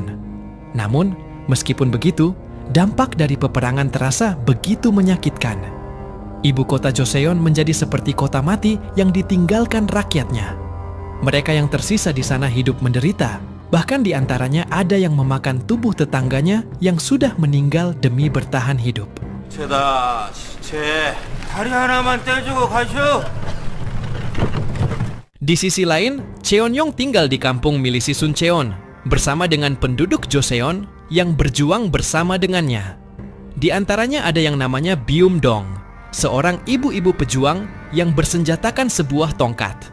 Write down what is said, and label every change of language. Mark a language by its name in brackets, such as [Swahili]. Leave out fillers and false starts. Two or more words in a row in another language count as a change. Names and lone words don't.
[Indonesian] Namun, meskipun begitu, dampak dari peperangan terasa begitu menyakitkan. Ibu kota Joseon menjadi seperti kota mati yang ditinggalkan rakyatnya. Mereka yang tersisa di sana hidup menderita, bahkan di antaranya ada yang memakan tubuh tetangganya yang sudah meninggal demi bertahan hidup. [Korean] 시체다 시체 다리 하나만 떼주고 가쇼. [Indonesian] Di sisi lain, Cheonyong tinggal di kampung milisi Suncheon bersama dengan penduduk Joseon yang berjuang bersama dengannya. Di antaranya ada yang namanya Byum-dong, seorang ibu-ibu pejuang yang bersenjatakan sebuah tongkat.